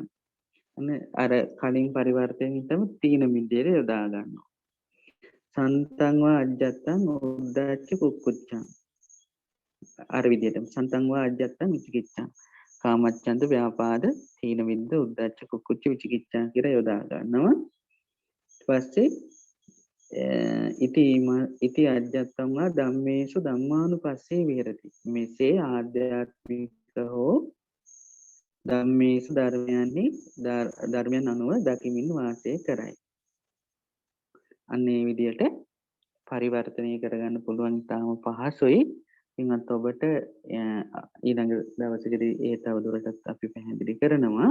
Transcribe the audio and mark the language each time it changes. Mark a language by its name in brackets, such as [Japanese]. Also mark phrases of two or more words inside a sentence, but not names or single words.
[Sinhala] අර කලින් පරිවර්තනයෙන් තමයි තීන මිද්දේට යොදා ගන්නවා. [Pali] සන්තංව අජ්ජත්තං උද්දච්ච කුක්කුච්චං. [Sinhala] අර විදිහටම [Pali] සන්තංව අජ්ජත්තං විචිකිච්ඡං. කාමච්ඡන්ද ව්‍යාපාද තීන මිද්ද උද්දච්ච කුක්කුච්ච විචිකිච්ඡා [Sinhala] කියලා යොදා ගන්නවා. ඊට පස්සේ [Pali] ඉති අජ්ජත්තං වා ධම්මේසු ධම්මානුපස්සේ විහෙරති. [Sinhala] මෙසේ ආධ්‍යාත්මික හෝ ධම්මේසු ධර්මයන් අනුව දකිමින් වාසය කරයි. අන්න ඒ විදිහට පරිවර්තනය කරගන්න පුළුවන් තාම පහසුයි. ඉතින්වත් ඔබට ඊළඟ දවසකදී ඒ තවදුරටත් අපි පැහැදිලි කරනවා.